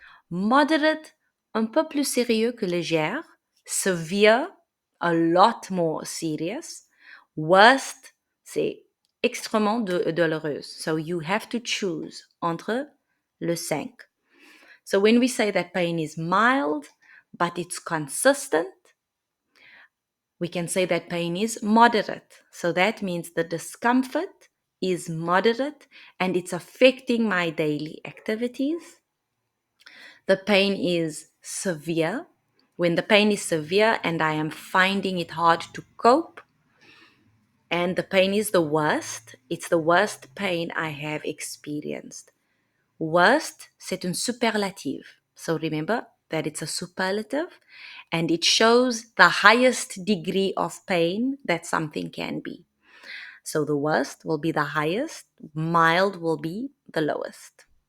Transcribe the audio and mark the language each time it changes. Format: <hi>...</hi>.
<fr>Moderate, un peu plus sérieux que légère.</fr> <en>Severe, a lot more serious.</en> <fr>Worst, c'est extrêmement douloureuse.</fr> <en>So you have to choose</en> <fr>entre le 5.</fr> <en>So when we say that pain is mild, but it's consistent, we can say that pain is moderate. So that means the discomfort is moderate and it's affecting my daily activities. The pain is severe. When the pain is severe and I am finding it hard to cope, and the pain is the worst, it's the worst pain I have experienced.</en> <fr>Worst, c'est un superlative.</fr> <en>So remember that it's a superlative and it shows the highest degree of pain that something can be. So the worst will be the highest, mild will be the lowest.</en>